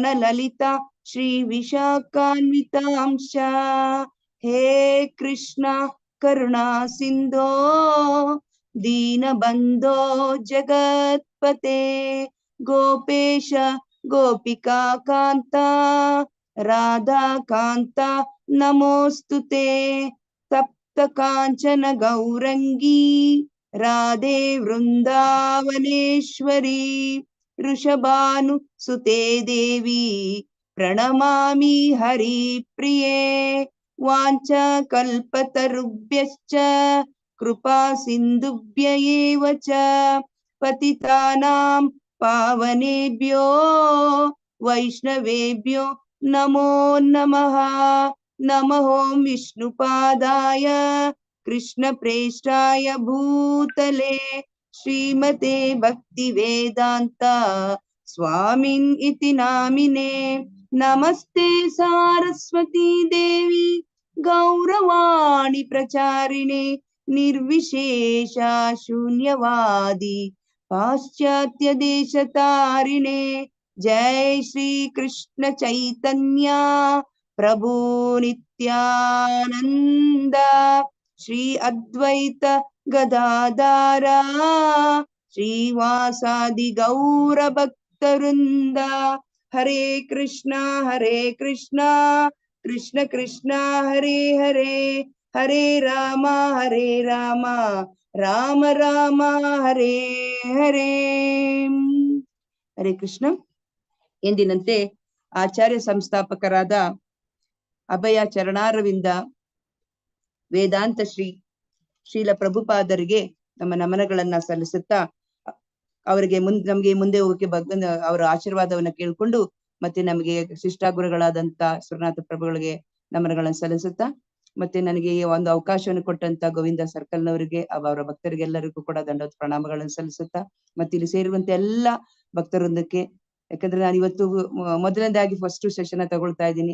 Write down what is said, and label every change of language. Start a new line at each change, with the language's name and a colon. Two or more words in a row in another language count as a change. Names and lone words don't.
Sanskrit: ಲಲಿತಾ ಶ್ರೀ ವಿಶಾಖಾನ್ವಿತಾಂಶ ಹೇ ಕೃಷ್ಣ ಕರುಣಾ ಸಿಂಧೋ ದೀನ ಬಂಧೋ ಜಗತ್ಪತೆ ಗೋಪೇಶ ಗೋಪಿಕಾ ಕಾಂತ ರಾಧಾ ಕಾಂತ ನಮೋಸ್ತುತೆ ತಪ್ತ ಕಾಂಚನ ಗೌರಂಗೀ ರಾಧೆ ವೃಂದಾವನೇಶ್ವರಿ ವೃಷಭಾನು ಸುತೆ ದೇವಿ ಪ್ರಣಮಾಮಿ ಹರಿ ಪ್ರಿಯೇ ವಾಂಚ ಕಲ್ಪತರುಭ್ಯಶ್ಚ ಕೃಪಾ ಸಿಂಧುಭ್ಯ ಏವ ಚ ಪತಿತಾನಾಂ ಪಾವನೇಭ್ಯೋ ವೈಷ್ಣವೇಭ್ಯೋ ನಮೋ ನಮಃ ನಮಃ ಓಂ ವಿಷ್ಣುಪಾದಾಯ ಕೃಷ್ಣ ಪ್ರೇಷ್ಠಾಯ ಭೂತಲೆ ಶ್ರೀಮತೆ ಭಕ್ತಿ ವೇದಾಂತ ಸ್ವಾಮಿನ್ ಇತಿ ನಾಮಿನೇ ನಮಸ್ತೆ ಸಾರಸ್ವತಿ ದೇವಿ ಗೌರವಾಣಿ ಪ್ರಚಾರಿಣೆ ನಿರ್ವಿಶೇಷ ಶೂನ್ಯವಾದಿ ಪಾಶ್ಚಾತ್ಯ ದೇಶ ತಾರಿಣೆ ಜೈ ಶ್ರೀ ಕೃಷ್ಣ ಚೈತನ್ಯ ಪ್ರಭು ನಿತ್ಯಾನಂದ ಶ್ರೀ ಅದ್ವೈತ ಗದಾಧಾರ ಶ್ರೀವಾಸಾದಿ ಗೌರ ಭಕ್ತವೃಂದ ಹರೇ ಕೃಷ್ಣ ಕೃಷ್ಣ ಕೃಷ್ಣ ಹರೇ ಹರೇ ಹರೇ ರಾಮ ರಾಮ ರಾಮ ಹರೇ ಹರೇ. ಹರೇ ಕೃಷ್ಣ.
Kannada: ಎಂದಿನಂತೆ ಆಚಾರ್ಯ ಸಂಸ್ಥಾಪಕರಾದ ಅಭಯ ಚರಣಾರವಿಂದ ವೇದಾಂತ ಶ್ರೀಲ ಪ್ರಭುಪಾದರಿಗೆ ನಮ್ಮ ನಮನಗಳನ್ನ ಸಲ್ಲಿಸುತ್ತಾ ಅವರಿಗೆ ನಮ್ಗೆ ಮುಂದೆ ಹೋಗಕ್ಕೆ ಅವರ ಆಶೀರ್ವಾದವನ್ನ ಕೇಳ್ಕೊಂಡು ಮತ್ತೆ ನಮಗೆ ಶಿಷ್ಟಾಗುರುಗಳಾದಂತ ಸುರನಾಥ ಪ್ರಭುಗಳಿಗೆ ನಮನಗಳನ್ನ ಸಲ್ಲಿಸುತ್ತಾ ಮತ್ತೆ ನನಗೆ ಒಂದು ಅವಕಾಶವನ್ನು ಕೊಟ್ಟಂತ ಗೋವಿಂದ ಸರ್ಕಲ್ನವರಿಗೆ ಅವರ ಭಕ್ತರಿಗೆಲ್ಲರಿಗೂ ಕೂಡ ದಂಡವತ್ ಪ್ರಣಾಮಗಳನ್ನು ಸಲ್ಲಿಸುತ್ತಾ ಮತ್ತೆ ಇಲ್ಲಿ ಸೇರುವಂತೆ ಎಲ್ಲಾ ಭಕ್ತರೊಂದಕ್ಕೆ, ಯಾಕಂದ್ರೆ ನಾನು ಇವತ್ತು ಮೊದಲನೇದಾಗಿ
English: first session
Kannada: ತಗೊಳ್ತಾ ಇದ್ದೀನಿ.